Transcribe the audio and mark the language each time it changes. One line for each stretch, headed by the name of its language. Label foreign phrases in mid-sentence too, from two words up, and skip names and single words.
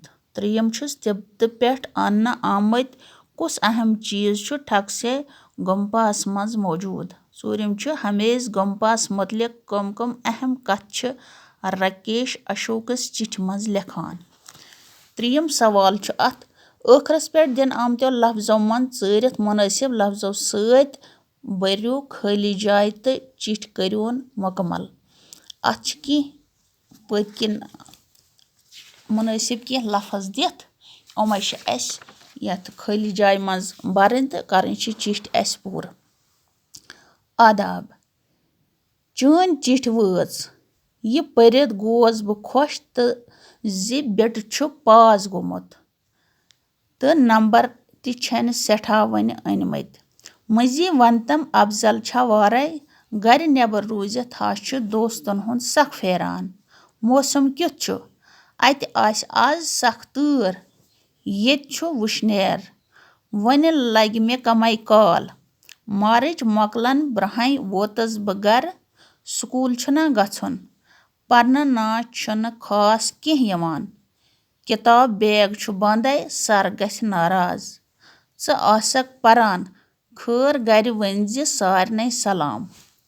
Kashmiri: त्रियम तिब्बत पे अन्न आमत कुस अहम चीज ठगसे गम्पास मज मौजूद। चूरिम हमेस गम्पास मुतलिक कम अहम कथ राकेश अशोकस चिट्ठ मज लिखान। त्रियम सवाल अत आखरस पे दिन आमतो लफ्जों मन चरित मुनासिब लफ्जों सत भरियो खाली जाय तो चिट्ठ करियोन मुकम्मल। अत पतकिन मुनासिब कह लफज दिथ उमे यथ खाली जाय मज बरन तो करन चिट्ठ अस पूर। आदाब चन चिट्ठ वाज यह परित गोस बह खुश तो जि बिट पास गोमुत तो नंबर तन सठा वन अनमत। मजी वनतम अफजल छा वाराय गर नेबर रूजित दोस्तन हुंद सख फेरान। मौसम क्युथ अत आस आज सख तूर येत वुशनेर वन लग मे कमै काल। मार्च मोकलन ब्रहाई वोतस बह गर। स्कूल छुना गछुन परन ना छुन खास कह यवान। किताब बैग बंदे सर गछ नाराज। च आसक परान खैर गर वनज सारने सलाम।